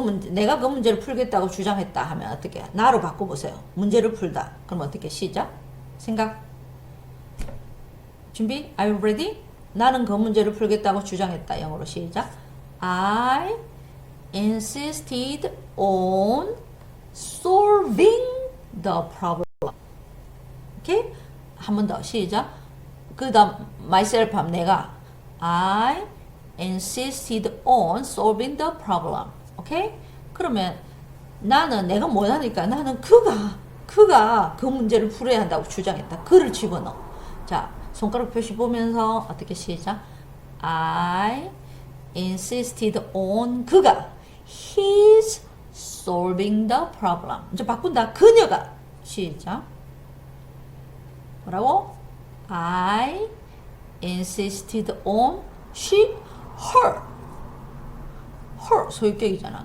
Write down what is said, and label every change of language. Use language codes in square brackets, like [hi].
[ko] 내가 그 문제를 풀겠다고 주장했다 하면 어떻게? 나로 바꿔보세요. 문제를 풀다. 그럼 어떻게? 시작. 생각. 준비? [en] Are you ready? [ko] 나는 그 문제를 풀겠다고 주장했다. 영어로 시작. [en] I insisted on solving the problem. [ko] 오케이? 한 번 더 시작. 그 다음 [en] myself [ko] 하면 내가 [en] I insisted on solving the problem. [ko] 오케이? 그러면 내가 못하니까 나는 그가 그 문제를 풀어야 한다고 주장했다. 그를 집어넣어. 자, 손가락 표시 보면서 어떻게 시작? [en] I insisted on 그가 he's solving the problem. [ko] 이제 바꾼다. 그녀가 시작. 뭐라고? [en] I insisted on her [ko] 소유격이잖아.